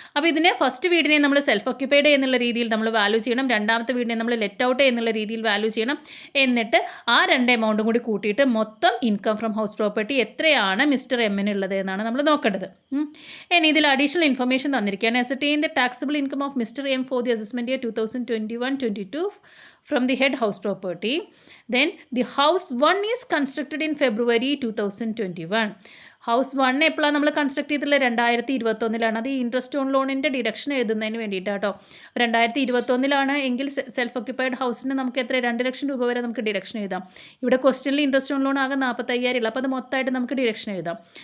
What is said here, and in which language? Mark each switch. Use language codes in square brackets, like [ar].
[ml] അപ്പോൾ ഇതിനെ ഫസ്റ്റ് വീടിനെ നമ്മൾ സെൽഫ് ഓക്യുപ്പൈഡ് എന്നുള്ള രീതിയിൽ നമ്മൾ വാല്യൂ ചെയ്യണം, രണ്ടാമത്തെ വീടിനെ നമ്മൾ ലെറ്റ് ഔട്ട് എന്നുള്ള രീതിയിൽ വാല്യൂ ചെയ്യണം. എന്നിട്ട് ആ 2 എമൗണ്ടും കൂടി കൂട്ടിയിട്ട് മൊത്തം ഇൻകം ഫ്രം ഹൗസ് പ്രോപ്പർട്ടി എത്രയാണ് മിസ്റ്റർ എമ്മിനുള്ളത് എന്നാണ് നമ്മൾ നോക്കേണ്ടത്. ഇനി ഇതിൽ അഡീഷണൽ ഇൻഫർമേഷൻ തന്നിരിക്കുകയാണ്. [en] ascertain the taxable income of Mr. M for the assessment year 2021-22 from the head house property. Then the house 1 is constructed in February 2021. [ml] House 1 എപ്പോഴാണ് നമ്മൾ construct ചെയ്തിട്ടുള്ളത് 2021 അത് ഈ ഇൻട്രസ്റ്റ് ഓൺ ലോണിൻ്റെ ഡിഡക്ഷൻ എഴുതുന്നതിന് വേണ്ടിയിട്ടാട്ടോ. 2021 എങ്കിൽ സെൽഫ് ഓക്യുപ്പൈഡ് ഹൗസിന് നമുക്ക് എത്ര 2 ലക്ഷം രൂപ വരെ നമുക്ക് ഡിഡക്ഷൻ എഴുതാം. ഇവിടെ ക്വസ്റ്റ്യനിൽ ഇൻട്രസ്റ്റ് ഓൺ ലോൺ ആകെ 45,000 ഉള്ളൂ. അപ്പോൾ അത് മൊത്തമായിട്ട് നമുക്ക് ഡിഡക്ഷൻ എഴുതാം.